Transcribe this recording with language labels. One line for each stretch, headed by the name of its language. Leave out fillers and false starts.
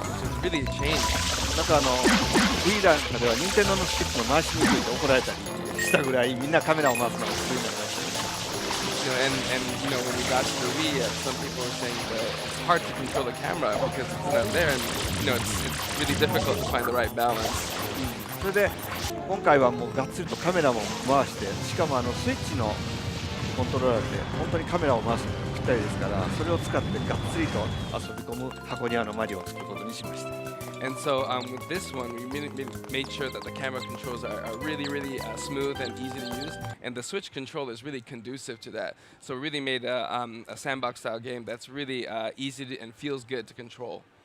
English: So it's really a change.
Japanese: なんかWii なんかでは任天堂のスティックの回しにくいと怒られたりしたぐらいみんなカメラを回すのが得意になりました。
English: And when we got to the Wii, some people were saying that it's hard to control the camera because it's not there, and it's really difficult to find the right balance.
Japanese: それで今回はもうがっつりとカメラも回してしかもスイッチのコントローラーで本当にカメラを回すのにぴったりですからそれを使ってがっつりと遊び込む箱庭のマリオを作ることにしました。
English: And so with this one, we really made sure that the camera controls are really, really smooth and easy to use, and the Switch controller is really conducive to that. So we really made a sandbox-style game that's really easy and feels good to control.